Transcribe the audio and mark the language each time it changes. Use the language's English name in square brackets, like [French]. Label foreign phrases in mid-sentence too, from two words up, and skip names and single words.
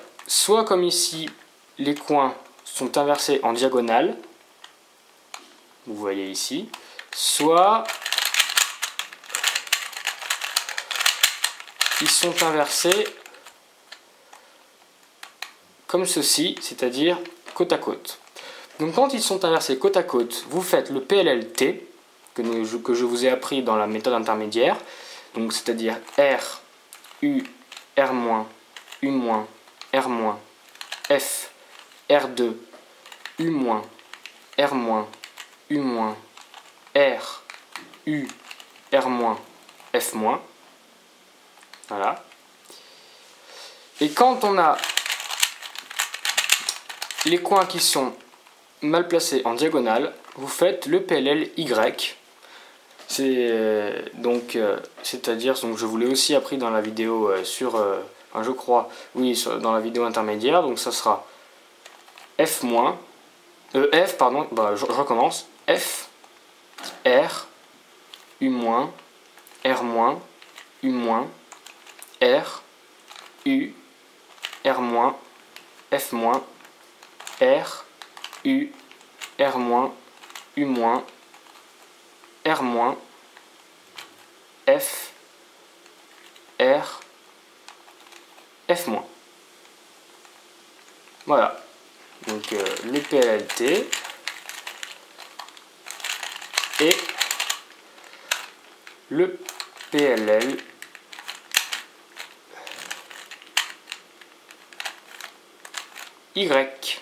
[French] Soit comme ici, les coins sont inversés en diagonale, vous voyez ici, soit ils sont inversés comme ceci, c'est-à-dire côte à côte. Donc quand ils sont inversés côte à côte, vous faites le PLLT que je vous ai appris dans la méthode intermédiaire, donc c'est-à-dire R, U, R-, U-, R-, F, R2, U-, R-, U-, R, U, R-, F-. Voilà. Et quand on a les coins qui sont mal placés en diagonale, vous faites le PLL-Y. C'est-à-dire, donc je vous l'ai aussi appris dans la vidéo je crois, oui, dans la vidéo intermédiaire, donc ça sera F-, F, pardon, je recommence, F, R, U-, R-, U-, R, U, R-, F-, R, U, R-, U-, R-, F, R, F-. Voilà. Donc le PLLT et le PLL Y.